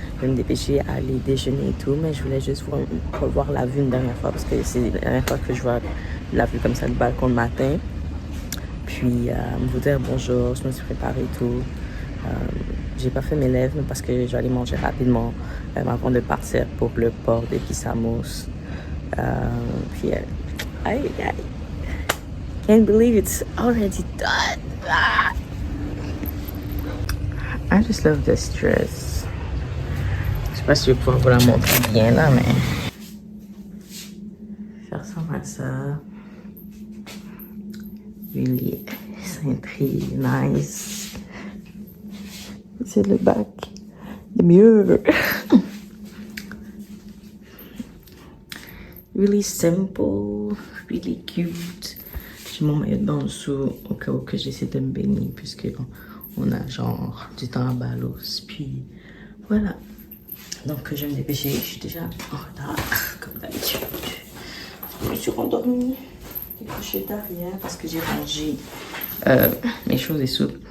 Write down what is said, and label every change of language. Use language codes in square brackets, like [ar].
[fr] Je vais me dépêcher à aller déjeuner et tout, mais je voulais juste revoir la vue une dernière fois parce que c'est la dernière fois que je vois la vue comme ça du balcon le matin. Puis, vous dire bonjour, je me suis préparée et tout. J'ai pas fait mes lèvres parce que je vais aller manger rapidement avant de partir pour le port d'Epissamos. [en] Puis, I can't believe it's already done. Ah! I just love this dress. [fr] Je sais pas si je vais pouvoir vous la montrer bien là, mais ça ressemble à ça. [en] Really cintré, nice. [fr] C'est le bac. [en] The mirror. Really simple, really cute. [fr] J'ai mon maillot de bain en dessous au cas où que j'essaie de me baigner puisque on a genre du temps à Balos. Puis voilà. Donc je vais me dépêcher. Je suis déjà en retard comme d'habitude. Je me suis rendormie. J'ai couché derrière parce que j'ai rangé mes choses et soupes.